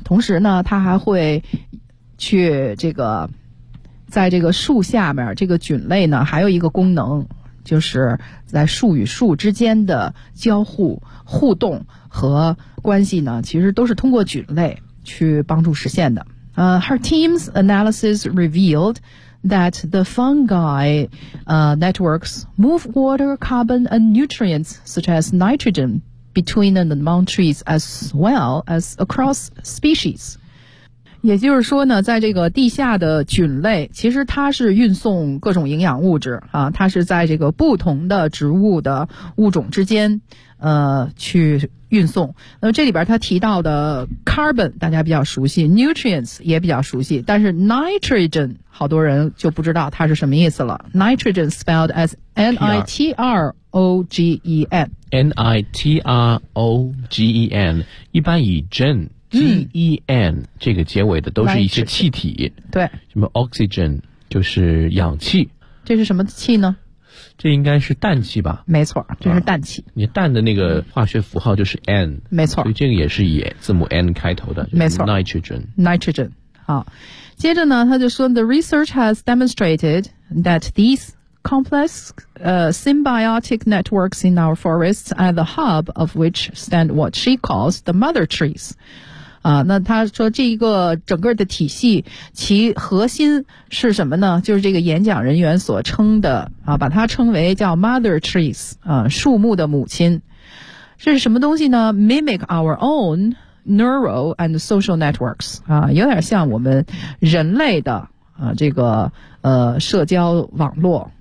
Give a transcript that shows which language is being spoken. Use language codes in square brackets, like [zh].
[zh] 同时呢它还会去这个在这个树下面，这个菌类呢还有一个功能，就是在树与树之间的交互互动和关系呢其实都是通过菌类去帮助实现的。 [en] Her team's analysis revealedthat the fungi networks move water, carbon, and nutrients such as nitrogen between and among trees as well as across species. [zh] 也就是说呢，在这个地下的菌类，其实它是运送各种营养物质啊，它是在这个不同的植物的物种之间去运送。那么这里边他提到的 carbon 大家比较熟悉， nutrients 也比较熟悉，但是 nitrogen 好多人就不知道它是什么意思了。 [en] nitrogen spelled as N-I-T-R-O-G-E-N [zh] N-I-T-R-O-G-E-N 一般以 gen G-E-N 这个结尾的都是一些气体，对，什么 oxygen 就是氧气，这是什么气呢？这应该是氮气吧？没错，这是氮气。你氮的那个化学符号就是 N，没错，所以这个也是以字母 N 开头的，没错 [en] ，nitrogen。好，接着呢，他就说，the research has demonstrated that these complex symbiotic networks in our forests are the hub of which stand what she calls the mother trees。 [zh] 那他说这一个整个的体系其核心是什么呢？就是这个演讲人员所称的啊，把它称为叫 mother trees， 树木的母亲。这是什么东西呢？ mimic our own neural and social networks，有点像我们人类的这个社交网络。